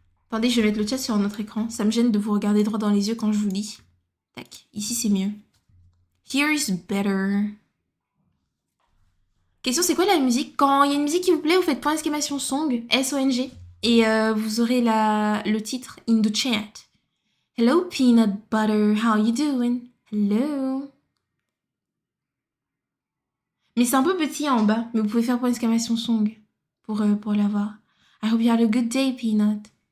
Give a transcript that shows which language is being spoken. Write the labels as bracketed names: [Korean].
[French] Attendez, je vais mettre le chat sur notre écran. Ça me gêne de vous regarder droit dans les yeux quand je vous lis. Tac. Ici, c'est mieux. [English] Here is better. [French] Question, c'est quoi la musique? Quand il y a une musique qui vous plaît, vous faites point d'exclamation song, S-O-N-G, et vous aurez le titre [English] in the chat. Hello, peanut butter, how you doing? Hello. [French] Mais c'est un peu petit en bas, mais vous pouvez faire point d'exclamation song pour l'avoir. [English] I hope you had a good day, peanut.